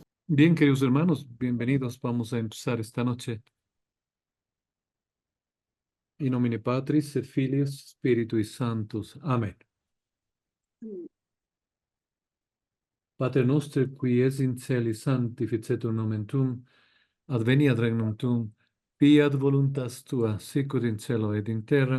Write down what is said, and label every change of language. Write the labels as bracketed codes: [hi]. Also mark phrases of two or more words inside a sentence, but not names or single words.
[es] Bien, queridos hermanos, bienvenidos. Vamos a empezar esta noche. [la] In nomine Patris et Filius Spiritui Sanctus. Amén. Pater noster, qui es in celis, sanctificetur nomen tuum, adveniat regnum tuum, fiat voluntas tua, sicut in cielo et in terra.